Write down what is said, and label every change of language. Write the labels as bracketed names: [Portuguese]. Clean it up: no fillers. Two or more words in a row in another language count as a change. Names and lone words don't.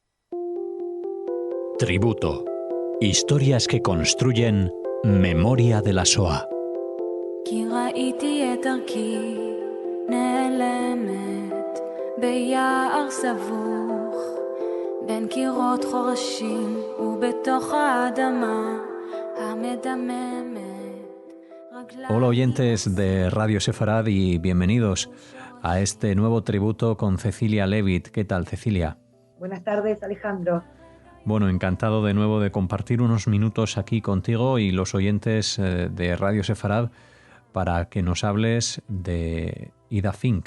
[Spanish] Tributo. Historias que construyen memoria de la Shoah. [Hebrew] כי ראיתי את דרכי נעלמת ביער סבוך בין קירות חורשים ובתוך האדמה המדממת. [Spanish] Hola oyentes de Radio Sefarad y bienvenidos a este nuevo tributo con Cecilia Levitt. ¿Qué tal, Cecilia? Buenas tardes, Alejandro. Bueno, encantado de nuevo de compartir unos minutos aquí contigo y los oyentes de Radio Sefarad para que nos hables de Ida Fink.